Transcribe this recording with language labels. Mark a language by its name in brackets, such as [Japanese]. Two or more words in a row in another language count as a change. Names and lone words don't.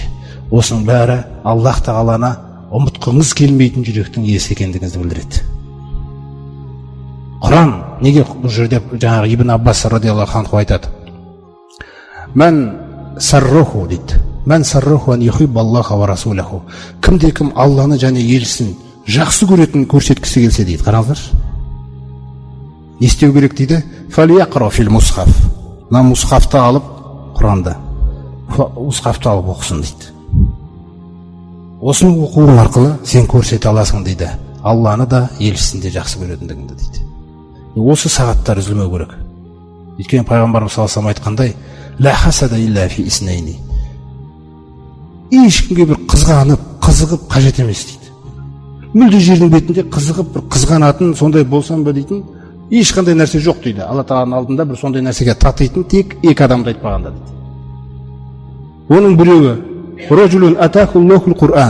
[Kazakh] Осының бәрі Аллах Тағаланы ұмытқыңыз келмейтін жүректің иесі екендігіңізді білдіреді. Құран неге бұл жерде жаңағы Ибн Аббас [Arabic] رضي الله عنه [Kazakh] айтады? [Arabic] من سره дейді. من سره أن يحب الله ورسوله. [Kazakh] Кімде-кім Алланы және елшісін жақсы көретін көрсеткісі келсе дейді. Қараңыздар. Не істеу керек дейді? [Arabic] فليقرأ في المصحف. [Kazakh] Мына мусхафты алып Құранды. Мусхафты алып оқысын дейді. Осыны оқуың арқылы сен көрсете аласың дейді. Алланы да елшісін де жақсы көретіндігіңді дейді. Осы сағаттар үзілмеу керек. Өйткені пайғамбарымыз саласам айтқандай, [Arabic] لا حسد إلا في اثنتين. [Kazakh] Ешкімге бір қызғанып, қызығып қажет емес дейді. Мүлде жердің бетінде қызығып, бір қызғанатын сондай болсам ба дейтін ешқандай нәрсе жоқ дейді. Алла Тағаланың алдында бір сондай нәрсеге татитын тек екі адамды айтпағанда дейді. Оның біреуі [Arabic] رجل آتاه الله القرآن.